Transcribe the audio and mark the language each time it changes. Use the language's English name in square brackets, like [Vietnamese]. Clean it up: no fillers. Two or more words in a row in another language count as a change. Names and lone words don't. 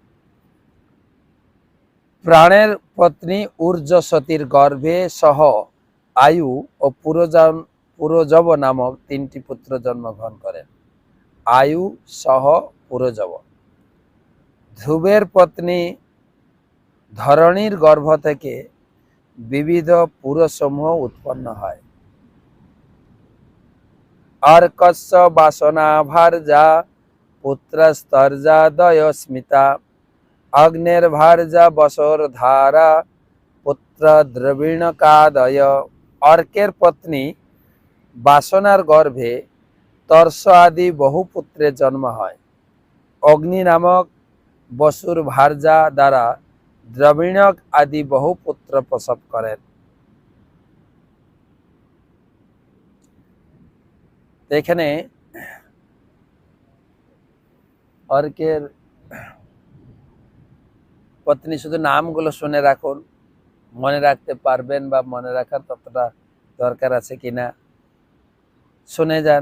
[Bangla] প্রাণের পত্নী ঊর্জসতীর গর্ভে সহ আয়ু ও পুরোজব নামক 3টি পুত্র জন্মগ্রহণ করেন। আয়ু সহ পুরোজব। ধ্রুবের পত্নী ধরণীর গর্ভ থেকে বিবিধ পুরসমূহ উৎপন্ন হয়। [Sanskrit] अर्कस्य वासना भार्जा पुत्रस्तर्जादय स्मिता अग्निर्भार्जा बसोर्धारा पुत्र द्रविणकादय। [Bangla] অর্কের পত্নী বাসনার গর্ভে তর্ষ আদি বহু পুত্রের জন্ম হয়। অগ্নি নামক বসুর ভার্যা দ্বারা দ্রবিণক আদি বহু পুত্র প্রসব করেন। এখানে অর্কের পত্নী, শুধু নামগুলো শুনে রাখুন, মনে রাখতে পারবেন বা মনে রাখার ততটা দরকার আছে কিনা শুনে যান।